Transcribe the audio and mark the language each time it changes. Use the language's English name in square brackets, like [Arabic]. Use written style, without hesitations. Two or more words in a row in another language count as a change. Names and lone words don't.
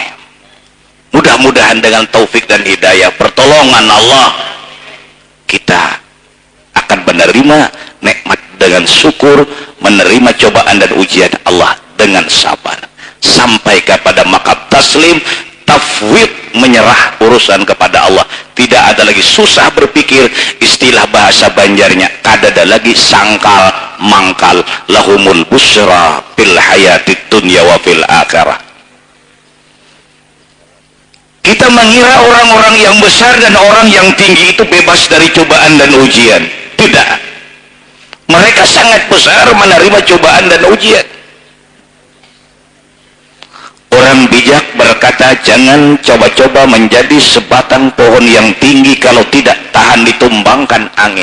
[Indonesian] Mudah-mudahan dengan taufik dan hidayah, pertolongan Allah, kita akan menerima nikmat dengan syukur, menerima cobaan dan ujian Allah dengan sabar, sampai kepada maqam taslim, tafwid, menyerah urusan kepada Allah. Tidak ada lagi susah berpikir, istilah bahasa Banjarnya, [Banjar] kadada lagi sangkal mangkal, [Arabic] لهم البشرى في الحياة الدنيا وفي الآخرة. [Indonesian] Kita mengira orang-orang yang besar dan orang yang tinggi itu bebas dari cobaan dan ujian. Tidak. Mereka sangat besar menerima cobaan dan ujian. Orang bijak berkata, jangan coba-coba menjadi sebatang pohon yang tinggi kalau tidak tahan ditumbangkan angin.